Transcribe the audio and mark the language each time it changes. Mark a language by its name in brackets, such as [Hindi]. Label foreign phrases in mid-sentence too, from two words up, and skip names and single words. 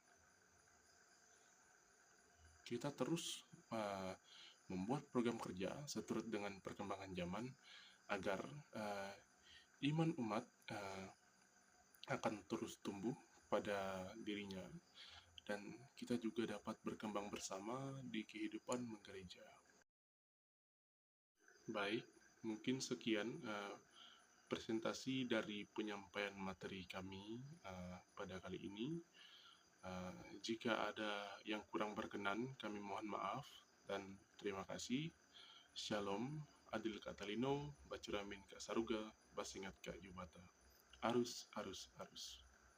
[Indonesian] kita terus membuat program kerja seturut dengan perkembangan zaman agar iman umat akan terus tumbuh pada dirinya, dan kita juga dapat berkembang bersama di kehidupan menggereja. Baik, mungkin sekian presentasi dari penyampaian materi kami pada kali ini. Jika ada yang kurang berkenan, kami mohon maaf dan terima kasih. [Kendayan] Shalom, Adil Katalino, Bacuramin Kak Saruga, Basingat Kak Jubata. Arus, arus, arus.